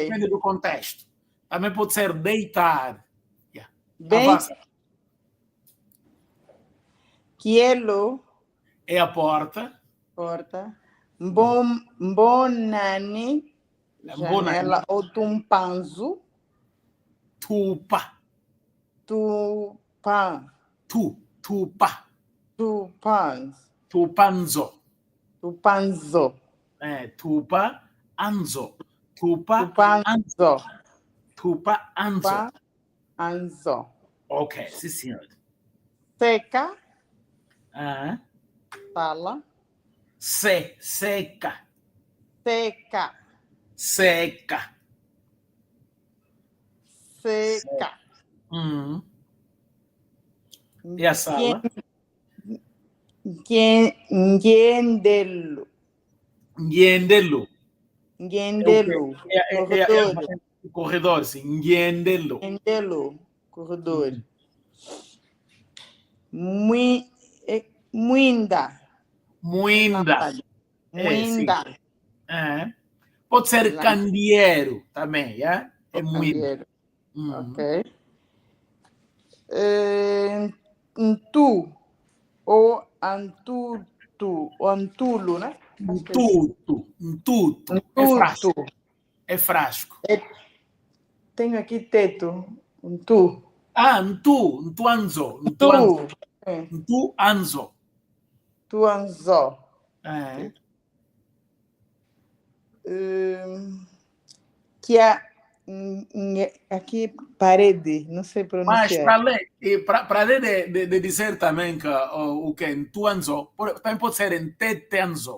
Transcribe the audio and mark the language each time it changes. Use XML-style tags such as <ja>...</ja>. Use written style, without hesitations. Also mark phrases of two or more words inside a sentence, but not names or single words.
<pt>Depende do contexto. Também pode ser deitar. Bem, avança.</pt> <kmb>Quielo.</kmb> <pt>É a porta.</pt> <kmb>Bonani.</kmb> <pt>Janela ou tumpanzo.</pt> <kmb>Tupa. Tupan. Tupa. Tupans. Tupanzo. Tupanzo. Tupa, anzo. Tupanzo. Tupa, anzo. Anzo.</kmb> <pt>Ok, sim, senhor. Seca. Fala. Seca. Seca. Seca. Seca. E a sala?</pt> <kmb>Ngendelo. Ngendelo. Ngendelo.</kmb> <pt>O corredor, sim.</pt> <kmb>Ngendelo. Ngendelo. Corredor. Muinda. Muinda. Muinda.</kmb> <pt>Pode ser candeeiro também, é muinda. Ok.</pt> <kmb>Ntu ou antutu, ou antulo, né?</kmb> <pt>Ntuto. É frasco. É frasco. Tenho aqui teto.</pt> <kmb>Ntu. Ntuanzo. Ntuanzo. Tuanzo.</kmb> <pt>Que aqui parede, não sei pronunciar. Mas para além de dizer também que o que Ntuanzo, também pode ser Ntetenzo.</pt>